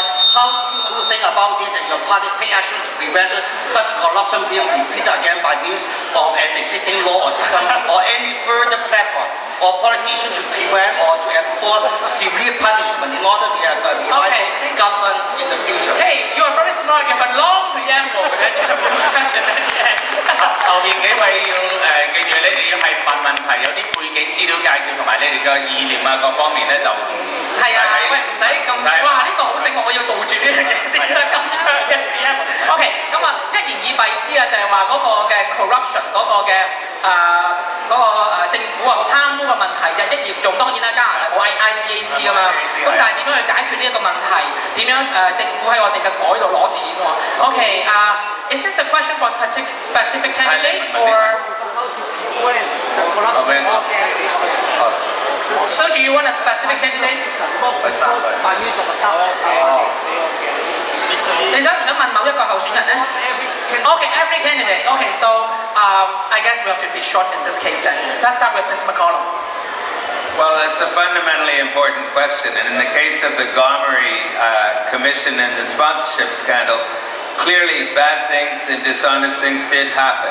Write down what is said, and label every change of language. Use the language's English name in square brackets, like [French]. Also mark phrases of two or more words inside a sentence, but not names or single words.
[English] How do you think about this and your parties take action to prevent such corruption being repeated again by means of an existing law or system or any further platform or policy issue to prevent or to enforce severe punishment in order to have a reliable government in the future? Hey, you are very smart. You have a long preamble. Question at the end. [Cantonese] 後面幾位要記住，你哋要係問問題，有啲背景資料介紹同埋你哋嘅意念啊各方面咧就係啊，喂唔使咁，哇呢個好醒目，我要杜住呢樣嘢先得咁長嘅 preamble。OK， 咁啊一言以蔽之啊，就係話嗰個嘅 corruption 嗰個嘅政府啊貪污嘅問題就一嚴重，當然啦加拿大冇 ICAC 噶嘛，咁但係點樣去解決呢一個問題？點樣政府喺我哋嘅袋度攞錢喎 ？OK， [English] is this a question for a specific candidate or? So do you want a specific candidate? [Cantonese] 你想唔想問某一個候選人呢 ？ [English] Okay, every candidate. Okay, so I guess we have to be short in this case then. Let's start with Mr. McCollum. Well, it's a fundamentally important question, and in the case of the Gomery Commission and the sponsorship scandal, clearly bad things and dishonest things did happen.